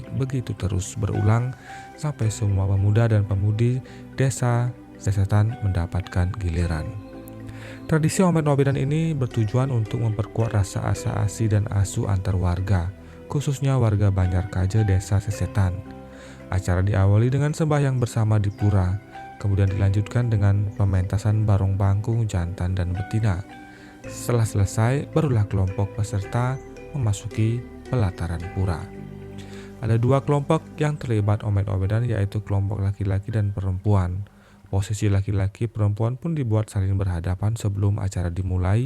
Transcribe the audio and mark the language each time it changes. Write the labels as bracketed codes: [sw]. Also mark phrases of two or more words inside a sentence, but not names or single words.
[id] Begitu terus berulang sampai semua pemuda dan pemudi desa Sesetan mendapatkan giliran. Tradisi omet-omedan ini bertujuan untuk memperkuat rasa asa-asi dan asu antar warga, khususnya warga Banjarkaja Desa Sesetan. Acara diawali dengan sembahyang bersama di pura, kemudian dilanjutkan dengan pementasan barong bangkung jantan dan betina. Setelah selesai, barulah kelompok peserta memasuki pelataran pura. Ada 2 kelompok yang terlibat omet-omedan, yaitu kelompok laki-laki dan perempuan. Posisi laki-laki perempuan pun dibuat saling berhadapan sebelum acara dimulai.